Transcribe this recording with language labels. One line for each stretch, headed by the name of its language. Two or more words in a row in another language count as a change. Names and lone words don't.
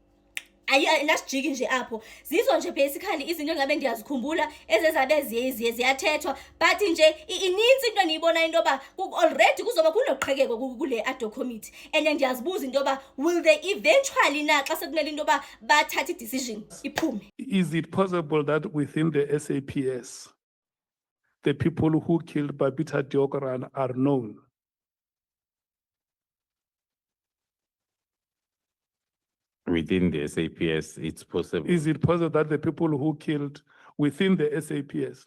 Xhosa: nasijiki nje apho zizo nje basically izinto engabe ndiyazikhumbula ezezabe ziyathethwa but nje ininzi into niyibona into yoba already kuzoba kunoqhekeko kule ADO committee and ndiyazibuza into yoba
English: will they eventually
Xhosa: na xa sekumele into yoba bathathe i-decision iphume.
English: Is it possible that within the SAPS the people who killed Babita Deokaran are known? Within the SAPS, it's possible. Is it possible that the people who killed within the SAPS